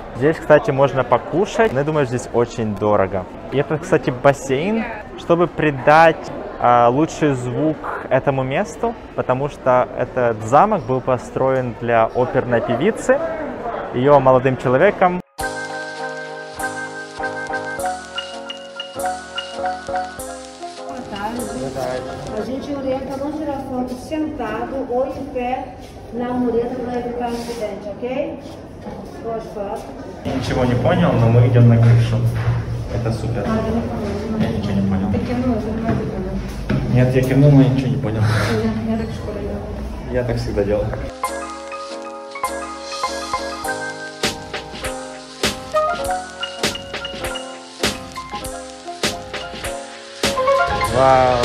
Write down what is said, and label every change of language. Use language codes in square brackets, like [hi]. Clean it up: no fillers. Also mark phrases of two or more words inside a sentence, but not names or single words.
[ru] Здесь, кстати, можно покушать, но я думаю, здесь очень дорого. И это, кстати, бассейн, чтобы придать лучший звук этому месту, потому что этот замок был построен для оперной певицы, ее молодым человеком. [pt] A gente orienta a não tirar foto sentado ou em pé na mureta para evitar acidente, ok? Boas fotos. [ru] Ничего не понял, но мы идем на крышу. Это супер. Я ничего не понял. Ты кивнула, ты не понял. Нет, я кивнул, но ничего не понял. Я так в школе делала. Я так всегда делаю. Вау!